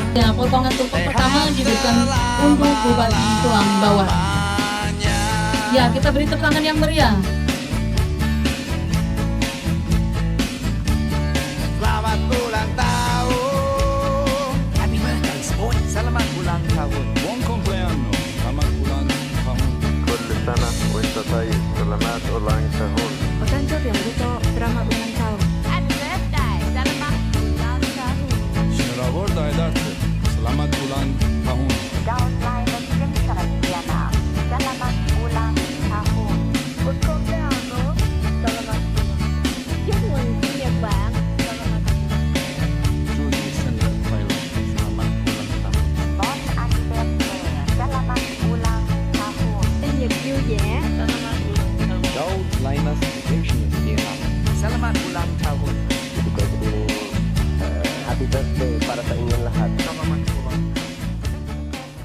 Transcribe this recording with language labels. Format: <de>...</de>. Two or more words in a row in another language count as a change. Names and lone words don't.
<id>Ya, potongan tumpeng pertama diberikan untuk Bupati Tulang Bawang. Ya, kita beri tepuk tangan yang meriah. Selamat ulang tahun.</id> <en>Happy birthday, sport.</en> <id>Selamat ulang tahun.</id> <it>Buon compleanno,</it> <id>selamat ulang tahun.</id> <ar>كل سنة وانت طيب سلامات</ar> <id>ulang tahun.</id> <ja>お誕生日おめでとう。</ja> <id>Selamat ulang tahun.</id> <en>Happy birthday.</en> <id>Selamat ulang tahun. Selamat Aidartı, selamat ulang tahun. Daun lain Saratiana. Selamat ulang tahun.</id> <it>Buon compleanno. Selamat.</it> <vi>Chúc mừng sinh nhật bạn.</vi> <id>Selamat. Juli Sender Pilot, selamat ulang tahun.</id> <fr>Bon anniversaire.</fr> <id>Selamat ulang tahun.</id> <vi>Sinh nhật vui vẻ.</vi> <id>Selamat ulang tahun. Daud Lainas Redemption Era, Selamat ulang tahun. Juga dulu</id> <en>happy birthday</en> <tl>para sa inyong lahat.</tl> <id>Selamat ulang tahun.</id>